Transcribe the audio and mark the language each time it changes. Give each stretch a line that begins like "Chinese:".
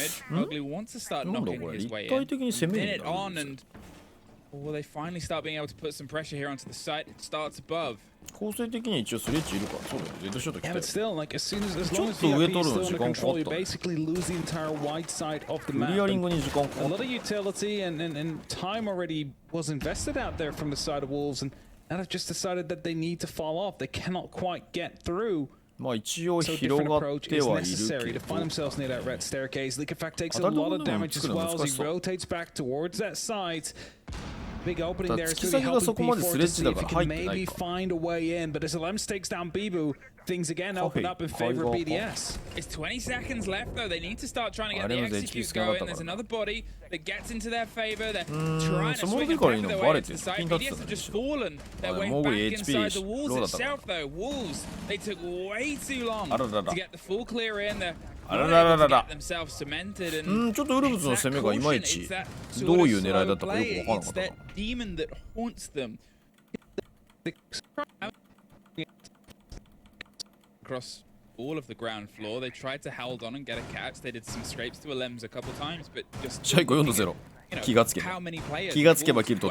English: Mowgli wants to start knocking his way in. Minute on and well, they finally start being able to put some pressure here onto the site. It starts above.
Japanese: 構成的に一応スレッジいるからそうだよ。デッドショット来たよ。
English: Yeah, but still, like as soon as long as the VIP is still under control, you basically lose the entire wide side of the map. A lot of utility and time already was invested out there from the side of Wolves, and now they've just decided that they need to fall off. They cannot quite get through.
Japanese: まあ一応広がってはいるけど。
English: To find themselves near that red staircase, Leak Effect takes a lot of damage as well as he rotates back towards that side. Big opening there is really helping P4 to see if he can maybe find a way in. But as Lems takes down Bibu, things again open up in favor of BDS. It's 20 seconds left though. They need to start trying to get the execute going. There's another body that gets into their favor. They're trying to swing and back their way into the side. BDS have just fallen their way back inside the walls itself though. Wolves, they took way too long to get the full clear in. They're not able to get themselves cemented. And
Japanese: ちょっとウルブズの攻めがいまいちどういう狙いだったかよくわからなかったな。
English: Demon that haunts them across all of the ground floor. They tried to hold on and get a catch. They did some scrapes to a Lems a couple times, but just
Japanese: シャイコ4-0。気がつけば
English: how many players
Japanese: 気がつけばキル取